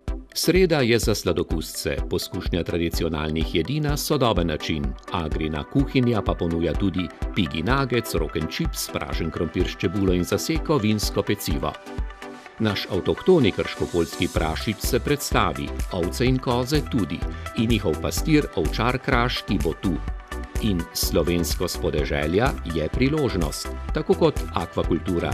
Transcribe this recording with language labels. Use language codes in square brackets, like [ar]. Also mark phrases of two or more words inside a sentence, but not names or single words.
[sl] Sreda je za sladokusce, poskušnja tradicionalnih jedi na sodoben način. Agrina kuhinja pa ponuja tudi [en] pigi nuggets, rock and chips, [sl] pražen krompir s čebulo in zaseko, vinsko pecivo. Naš avtohtoni krškopoljski prašič se predstavi, ovce in koze tudi, in njihov pastir, ovčar Kraš, ki bo tu. In slovensko spodeželja je priložnost, tako kot akvakultura.